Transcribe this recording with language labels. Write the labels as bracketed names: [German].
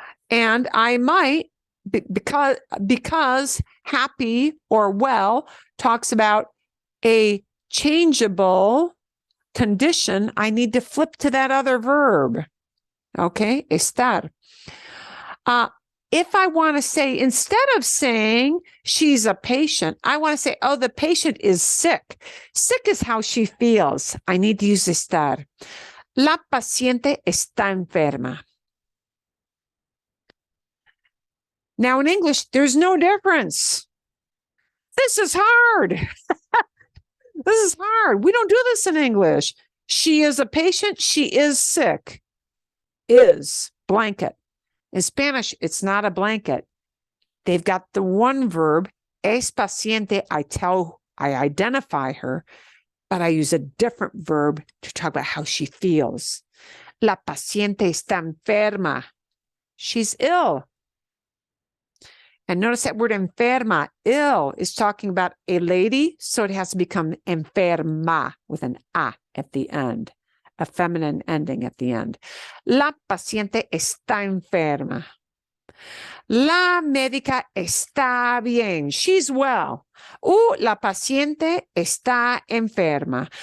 [English] And I might, because happy or well talks about a changeable condition, I need to flip to that other verb. Okay, estar. If I want to say, instead of saying she's a patient, I want to say, oh, the patient is sick. Sick is how she feels. I need to use estar. [Spanish] La paciente está enferma. [English] Now, in English, there's no difference. This is hard. This is hard. We don't do this in English. She is a patient. She is sick. Is, blanket. In Spanish, it's not a blanket. They've got the one verb, [Spanish] es paciente. [English] I identify her, but I use a different verb to talk about how she feels. [Spanish] La paciente está enferma. [English] She's ill. And notice that word enferma, ill, is talking about a lady, so it has to become enferma with an a at the end, a feminine ending at the end. [Spanish] La paciente está enferma. La médica está bien. [English] She's well. [Spanish] La paciente está enferma.